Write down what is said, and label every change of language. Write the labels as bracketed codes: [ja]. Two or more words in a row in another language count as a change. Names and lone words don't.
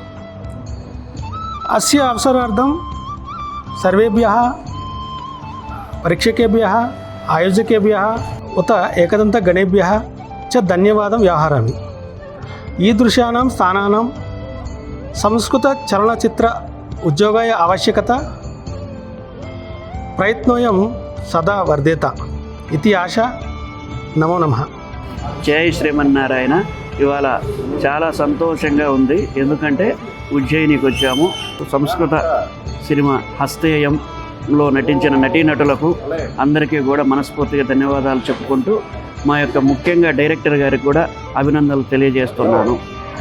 [sa] अस्य अवसरार्थं सर्वेभ्यः परीक्षकेभ्यः, आयोजकेभ्यः उत एकदन्तगणेभ्यः च धन्यवादं व्याहरामि। ईदृशानां स्थानानां संस्कृतचलनचित्र उद्योगाय आवश्यकता प्रयत्नोऽयं सदा वर्धेत इति आशा। नमो नमः। [te] జై శ్రీమన్నారాయణ. ఇవాళ చాలా సంతోషంగా ఉంది, ఎందుకంటే ఉజ్జయినికి వచ్చాము. సంస్కృత సినిమా హస్తేయంలో నటించిన నటీనటులకు అందరికీ కూడా మనస్ఫూర్తిగా ధన్యవాదాలు చెప్పుకుంటూ మా యొక్క ముఖ్యంగా డైరెక్టర్ గారికి కూడా అభినందనలు తెలియజేస్తున్నాను.